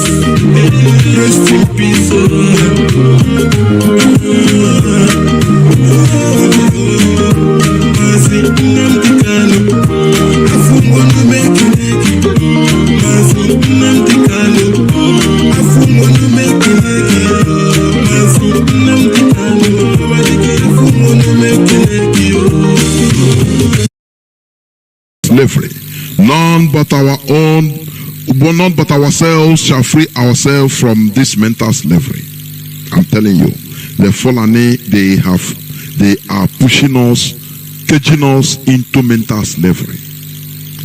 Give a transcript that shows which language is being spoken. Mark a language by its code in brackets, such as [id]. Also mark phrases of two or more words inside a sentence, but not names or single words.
[en] Rest in peace, Mazi, Nnamdi, Kanu. I want to make it. Mazi, Nnamdi, Kanu. I want to make it. Mazi, Nnamdi, Kanu. I want to make it. Slavery. None but ourselves shall free ourselves from this mental slavery. I'm telling you, the Fulani, they are pushing us, caging us into mental slavery.